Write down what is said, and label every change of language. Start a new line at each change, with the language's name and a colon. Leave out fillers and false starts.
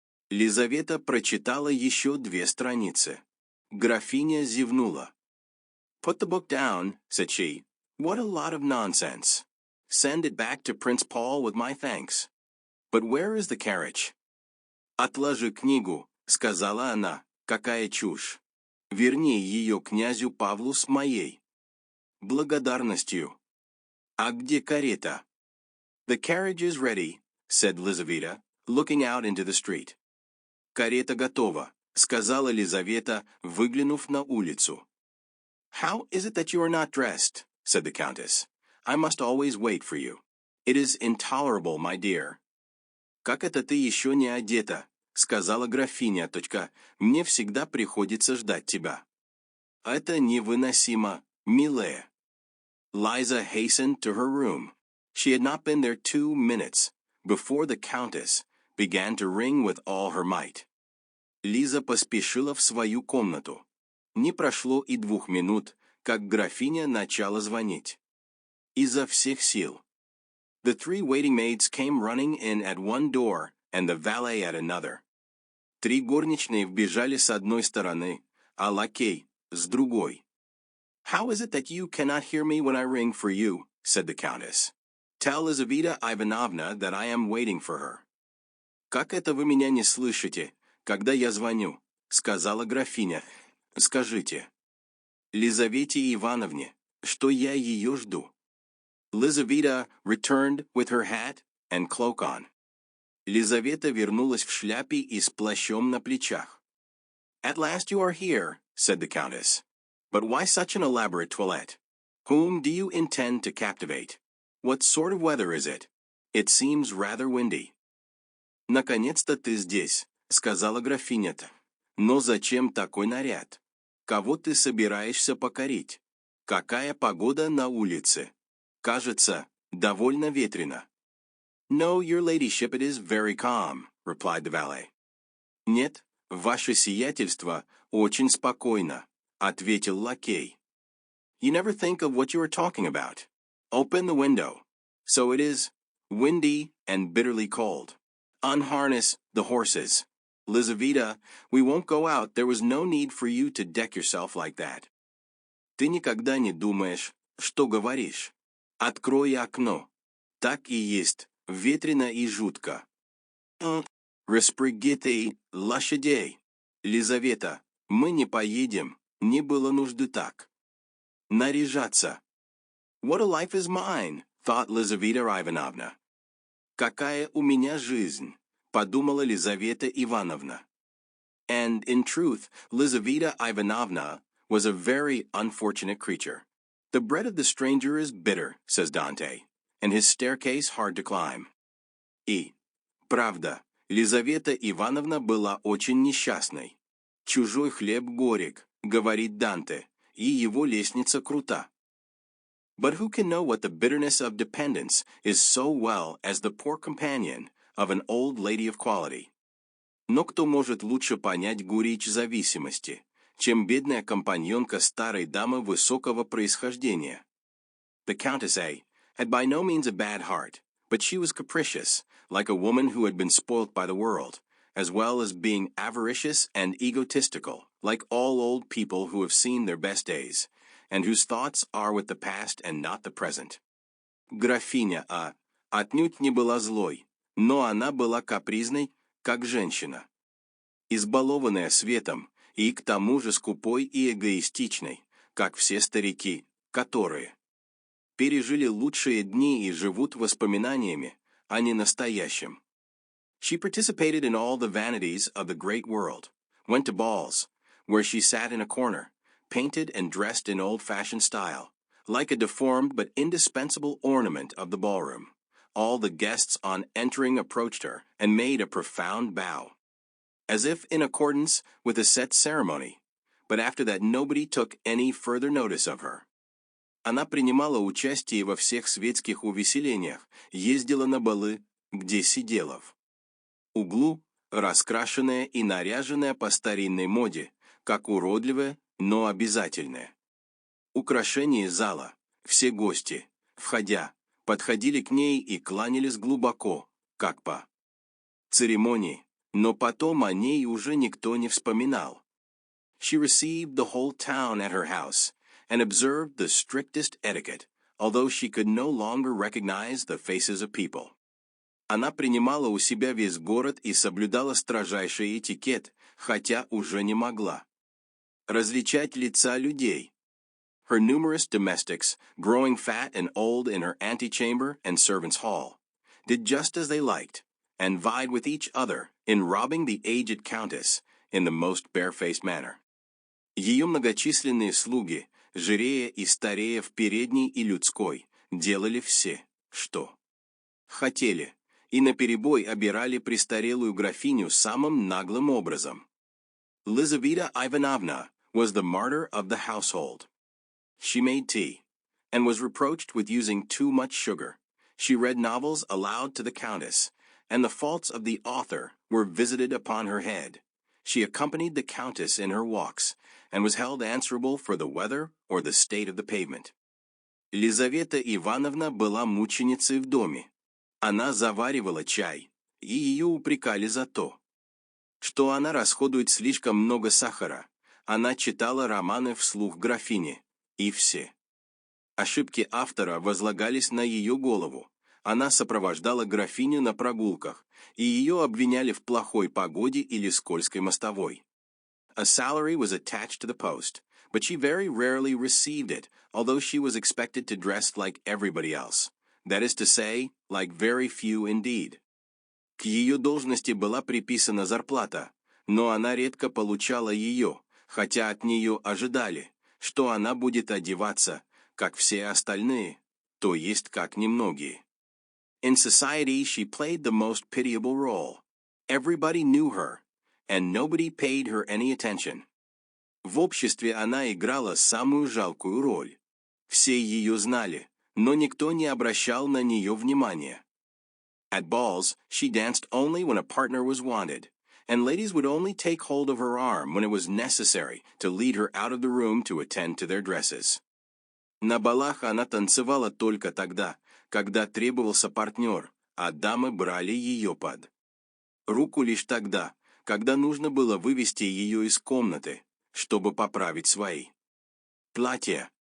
Russian: Лизавета прочитала еще 2 страницы. Графиня зевнула.
English: Put the book down, said she. What a lot of nonsense. Send it back to Prince Paul with my thanks. But where is the carriage?
Russian: Отложи книгу, сказала она. Какая чушь. Верни ее князю Павлу с моей благодарностью. А где карета?
English: The carriage is ready, said Lizaveta, looking out into the street.
Russian: Карета готова, сказала Лизавета, выглянув на улицу.
English: How is it that you are not dressed? Said the Countess. I must always wait for you. It is intolerable, my dear.
Russian: Как это ты еще не одета? Сказала графиня, мне всегда приходится ждать тебя. Это невыносимо, милая.
English: Liza hastened to her room. She had not been there 2 minutes before the Countess began to ring with all her might.
Russian: Лиза поспешила в свою комнату. Не прошло и 2 минут, как графиня начала звонить. Изо всех сил.
English: The 3 waiting maids came running in at one door and the valet at another.
Russian: 3 горничные вбежали с одной стороны, а лакей — с другой.
English: How is it that you cannot hear me when I ring for you? Said the Countess. Tell Lizaveta Ivanovna that I am waiting for her.
Russian: Как это вы меня не слышите, когда я звоню? Сказала графиня. Скажите Лизавете Ивановне, что я ее жду.
English: Lizaveta returned with her hat and cloak on.
Russian: Лизавета вернулась в шляпе и с плащом на плечах.
English: At last you are here, said the Countess. But why such an elaborate toilette? Whom do you intend to captivate? What sort of weather is it? It seems rather windy.
Russian: Наконец-то ты здесь, сказала графиня. Но зачем такой наряд? Кого ты собираешься покорить? Какая погода на улице? Кажется, довольно ветрено.
English: No, your ladyship, it is very calm, replied the valet.
Russian: Нет, ваше сиятельство очень спокойно, ответил лакей.
English: You never think of what you are talking about. Open the window. So it is windy and bitterly cold. Unharness the horses. Lizaveta, we won't go out. There was no need for you to deck yourself like that.
Russian: Ты никогда не думаешь, что говоришь. Открой окно. Так и есть, ветрено и жутко. Распрягите лошадей. Лизавета, мы не поедем, не было нужды так. Наряжаться.
English: What a life is mine, thought Lizaveta Ivanovna.
Russian: Какая у меня жизнь, подумала Лизавета Ивановна.
English: And, in truth, Lizaveta Ivanovna was a very unfortunate creature. The bread of the stranger is bitter, says Dante, and his staircase hard to climb.
Russian: И, правда, Лизавета Ивановна была очень несчастной. Чужой хлеб горек, говорит Данте, и его лестница крута.
English: But who can know what the bitterness of dependence is so well as the poor companion of an old lady of quality?
Russian: Но кто может лучше понять горечь зависимости, чем бедная компаньонка старой дамы высокого происхождения?
English: The Countess A. had by no means a bad heart, but she was capricious, like a woman who had been spoilt by the world, as well as being avaricious and egotistical, like all old people who have seen their best days, and whose thoughts are with the past and not the present.
Russian: Графиня А. отнюдь не была злой, но она была капризной, как женщина. Избалованная светом, и к тому же скупой и эгоистичной, как все старики, которые пережили лучшие дни и живут воспоминаниями, а не настоящим.
English: She participated in all the vanities of the great world, went to balls, where she sat in a corner, painted and dressed in old-fashioned style, like a deformed but indispensable ornament of the ballroom. All the guests on entering approached her and made a profound bow, as if in accordance with a set ceremony, but after that nobody took any further notice of her.
Russian: Она принимала участие во всех светских увеселениях, ездила на балы, где сидела в углу, раскрашенная и наряженная по старинной моде, как уродливая, но обязательная. Украшение зала, все гости, входя, подходили к ней и кланялись глубоко, как по церемонии, но потом о ней уже никто не вспоминал.
English: She received the whole town at her house, and observed the strictest etiquette, although she could no longer recognize the faces of people.
Russian: Она принимала у себя весь город и соблюдала строжайший этикет, хотя уже не могла различать лица людей.
English: Her numerous domestics, growing fat and old in her antechamber and servants' hall, did just as they liked, and vied with each other in robbing the aged countess in the most barefaced manner.
Russian: Ее многочисленные слуги, жирея и старея в передней и людской, делали все, что хотели, и наперебой обирали престарелую графиню самым наглым образом.
English: Lizaveta Ivanovna was the martyr of the household. She made tea, and was reproached with using too much sugar. She read novels aloud to the countess, and the faults of the author were visited upon her head. She accompanied the countess in her walks, and was held answerable for the weather or the state of the pavement.
Russian: Лизавета Ивановна была мученицей в доме. Она заваривала чай, и ее упрекали за то, что она расходует слишком много сахара. Она читала романы вслух графине, и все ошибки автора возлагались на ее голову. Она сопровождала графиню на прогулках, и ее обвиняли в плохой погоде или скользкой мостовой.
English: A salary was attached to the post, but she very rarely received it, although she was expected to dress like everybody else. That is to say, like very few indeed.
Russian: К ее должности была приписана зарплата, но она редко получала ее, хотя от нее ожидали, что она будет одеваться, как все остальные, то есть как немногие.
English: In society she played the most pitiable role. Everybody knew her, and nobody paid her any attention.
Russian: В обществе она играла самую жалкую роль. Все ее знали, но никто не обращал на нее внимания.
English: At balls, she danced only when a partner was wanted, and ladies would only take hold of her arm when it was necessary to lead her out of the room to attend to their dresses.
Russian: На балах она танцевала только тогда, когда требовался партнер, а дамы брали ее под руку лишь тогда, когда нужно было вывести ее из комнаты, чтобы поправить свои платья.